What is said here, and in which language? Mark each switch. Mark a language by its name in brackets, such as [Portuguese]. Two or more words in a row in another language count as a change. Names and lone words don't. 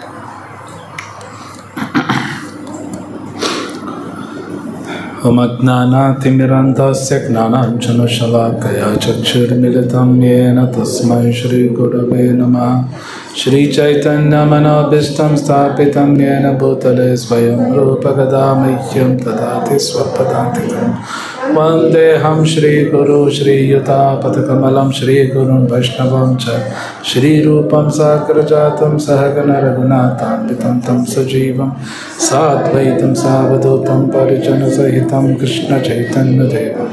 [Sanskrit] ॐ अज्ञानातिमिरन्धस्य ज्ञानाञ्जनशलाकया चक्षुर्मिलितं येन तस्मै श्री गुरवे नमः. श्री चैतन्यमनोभीष्टं स्थापितं येन भूतले स्वयं रूपकदा मह्यं ददाति स्वपदान्तिकम्. वन्देऽहं श्रीगुरु श्रीयुतापदकमलं श्रीगुरुं वैष्णवं च श्रीरूपं साग्रजातं सहगण रघुनाथान्वितं तं सजीवं साद्वैतं सावधूतं परिजनसहितं कृष्णचैतन्यदेवं